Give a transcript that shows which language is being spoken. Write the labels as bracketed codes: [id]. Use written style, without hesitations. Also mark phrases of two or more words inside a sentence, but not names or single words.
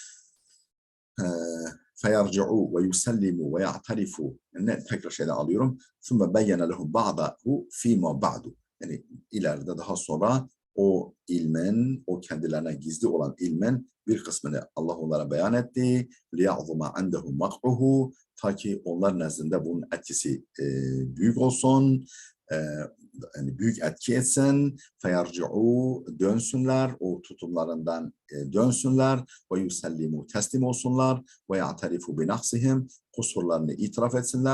[ar] فيرجعوا ويسلموا ويعترفوا [tr] yani tekrar şeyden alıyorum. [ar] ثم بين لهم بعده فيما بعد. [tr] Yani ileride daha sonra o ilmin, o kendilerine gizli olan ilmin bir kısmını Allah onlara beyan etti. [ar] لِيَعْظُمَ عَنْدَهُمْ مَقْعُهُ [tr] ta ki onlar nezdinde bunun etkisi büyük olsun, yani büyük etki etsin. فَيَرْجِعُوا dönsünler, o tutumlarından dönsünler. وَيُسَلِّمُوا teslim olsunlar. [ar] وَيَعْتَرِفُوا بِنَقْصِهِمْ [tr] kusurlarını itiraf etsinler.